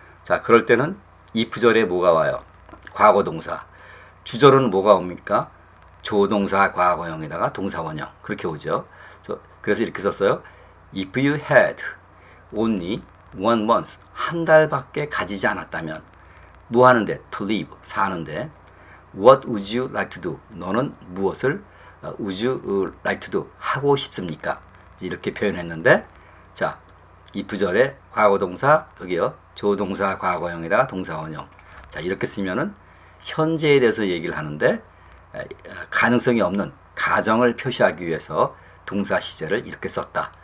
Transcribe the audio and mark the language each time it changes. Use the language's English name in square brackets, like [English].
[Korean] 자, 그럴 때는 if절에 뭐가 와요? 과거동사. 주절은 뭐가 옵니까? 조동사 과거형에다가 동사원형. 그렇게 오죠. 그래서 이렇게 썼어요. [English] If you had only one month, [Korean] 한 달밖에 가지지 않았다면 뭐 하는데? [English] To live, [Korean] 사는데. [English] What would you like to do? [Korean] 너는 무엇을 [English] would you like to do? [Korean] 하고 싶습니까? 이렇게 표현했는데, 자, if절에 과거동사, 여기요, 조동사 과거형에다가 동사원형. 자, 이렇게 쓰면은 현재에 대해서 얘기를 하는데 가능성이 없는 가정을 표시하기 위해서 동사 시제를 이렇게 썼다.